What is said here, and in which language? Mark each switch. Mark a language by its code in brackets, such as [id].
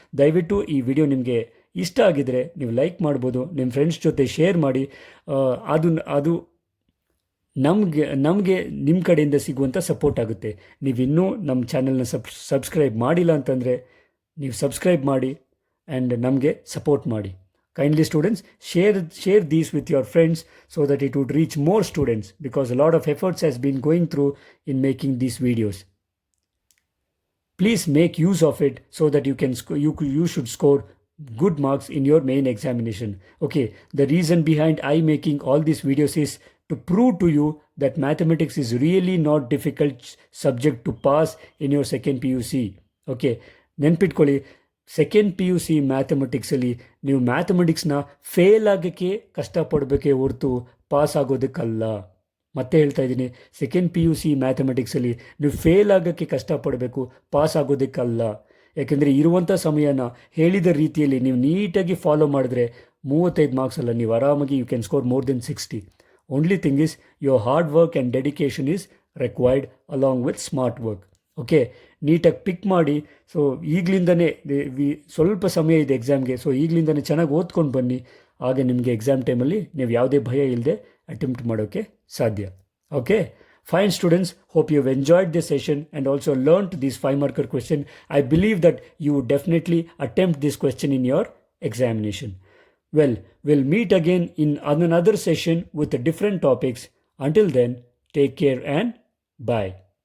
[kn] ದಯವಿಟ್ಟು ಈ ವಿಡಿಯೋ ನಿಮಗೆ ಇಷ್ಟ ಆಗಿದರೆ ನೀವು ಲೈಕ್ ಮಾಡ್ಬೋದು, ನಿಮ್ಮ ಫ್ರೆಂಡ್ಸ್ ಜೊತೆ ಶೇರ್ ಮಾಡಿ. ಅದು ನಮಗೆ ನಿಮ್ಮ ಕಡೆಯಿಂದ ಸಿಗುವಂಥ ಸಪೋರ್ಟ್ ಆಗುತ್ತೆ. ನೀವಿನ್ನೂ ನಮ್ಮ ಚಾನಲ್ನ ಸಬ್ಸ್ಕ್ರೈಬ್ ಮಾಡಿಲ್ಲ ಅಂತಂದರೆ ನೀವು ಸಬ್ಸ್ಕ್ರೈಬ್ ಮಾಡಿ ಆ್ಯಂಡ್ ನಮಗೆ ಸಪೋರ್ಟ್ ಮಾಡಿ. [en] Kindly students, share these with your friends so that it would reach more students, because a lot of efforts has been going through in making these videos. Please make use of it so that you should score good marks in your main examination. Okay, the reason behind I making all these videos is to prove to you that mathematics is really not difficult subject to pass in your second PUC. [kn] Okay, ನೆನ್ಪಿಟ್ಕೊಳ್ಳಿ, second PUC ಮ್ಯಾಥಮೆಟಿಕ್ಸಲ್ಲಿ ನೀವು ಮ್ಯಾಥಮೆಟಿಕ್ಸ್ನ fail ಆಗೋಕ್ಕೆ ಕಷ್ಟಪಡಬೇಕೇ ಹೊರತು pass ಆಗೋದಕ್ಕಲ್ಲ. ಮತ್ತೆ ಹೇಳ್ತಾ ಇದ್ದೀನಿ, second PUC ಮ್ಯಾಥಮೆಟಿಕ್ಸಲ್ಲಿ ನೀವು fail ಆಗೋಕ್ಕೆ ಕಷ್ಟಪಡಬೇಕು, pass ಆಗೋದಕ್ಕಲ್ಲ. ಯಾಕೆಂದರೆ ಇರುವಂಥ ಸಮಯನ ಹೇಳಿದ ರೀತಿಯಲ್ಲಿ ನೀವು ನೀಟಾಗಿ ಫಾಲೋ ಮಾಡಿದ್ರೆ 35 ಮಾರ್ಕ್ಸ್ ಅಲ್ಲ, ನೀವು ಆರಾಮಾಗಿ [en] You can score more than 60. Only thing is your hard work and dedication is required along with smart work. [kn] Okay, ನೀಟಾಗಿ ಪಿಕ್ ಮಾಡಿ. ಸೊ ಈಗಲಿಂದನೇ ಸ್ವಲ್ಪ ಸಮಯ ಇದೆ ಎಕ್ಸಾಮ್ಗೆ, ಸೊ ಈಗಲಿಂದನೇ ಚೆನ್ನಾಗಿ ಓದ್ಕೊಂಡು ಬನ್ನಿ. ಆಗ ನಿಮಗೆ ಎಕ್ಸಾಮ್ ಟೈಮಲ್ಲಿ ನೀವು ಯಾವುದೇ ಭಯ ಇಲ್ಲದೆ ಅಟೆಂಪ್ಟ್ ಮಾಡೋಕ್ಕೆ ಸಾಧ್ಯ. [en] Okay, fine students, hope you have enjoyed this session and also learned this 5 marker question. I believe that you would definitely attempt this question in your examination. Well, we'll meet again in another session with different topics. Until then, take care and bye.